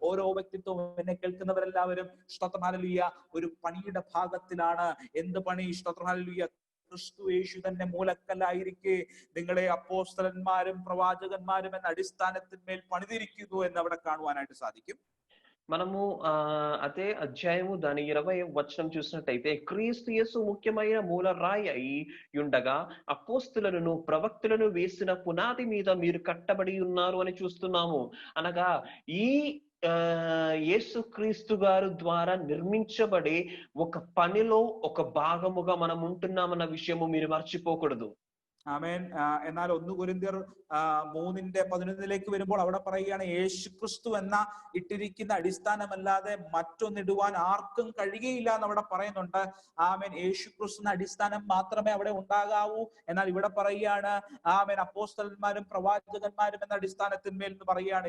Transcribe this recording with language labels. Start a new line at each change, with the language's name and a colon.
Malayalam: ഓരോ വ്യക്തിത്വവും, എന്നെ കേൾക്കുന്നവരെല്ലാവരും, സ്തോത്രം. ഹല്ലേലൂയ, ഒരു പണിയുടെ ഭാഗത്തിലാണ്. എന്ത് പണി? സ്തോത്രം. ഹല്ലേലൂയ, ക്രിസ്തു യേശു തന്നെ മൂലക്കല്ലായിരിക്കെ നിങ്ങളെ അപ്പോസ്തലന്മാരും പ്രവാചകന്മാരും എന്ന അടിസ്ഥാനത്തിന്മേൽ പണിതിരിക്കുന്നു എന്ന് അവിടെ കാണുവാനായിട്ട് സാധിക്കും.
Telugu: మనము అదే అధ్యాయము దాని 20వ వచనం చూసినట్టయితే, క్రీస్తు యేసు ముఖ్యమైన మూల రాయి అయి ఉండగా అపోస్తులను ప్రవక్తలను వేసిన పునాది మీద మీరు కట్టబడి ఉన్నారు అని చూస్తున్నాము. అనగా ఈ యేసు క్రీస్తు గారు ద్వారా నిర్మించబడే ఒక పనిలో ఒక భాగముగా మనం ఉంటున్నామన్న విషయము మీరు మర్చిపోకూడదు.
Malayalam: ആമേൻ. എന്നാൽ 1 കൊരിന്ത്യർ 3:11 വരുമ്പോൾ അവിടെ പറയുകയാണ്, യേശു ക്രിസ്തു എന്ന ഇട്ടിരിക്കുന്ന അടിസ്ഥാനമല്ലാതെ മറ്റൊന്നിടുവാൻ ആർക്കും കഴിയുകയില്ല എന്ന് അവിടെ പറയുന്നുണ്ട്. ആമേൻ. യേശു ക്രിസ്തു അടിസ്ഥാനം മാത്രമേ അവിടെ ഉണ്ടാകാവൂ. എന്നാൽ ഇവിടെ പറയുകയാണ്, ആമേൻ, അപ്പോസ്തലന്മാരും പ്രവാചകന്മാരും എന്ന അടിസ്ഥാനത്തിന്മേൽ എന്ന് പറയുകയാണ്.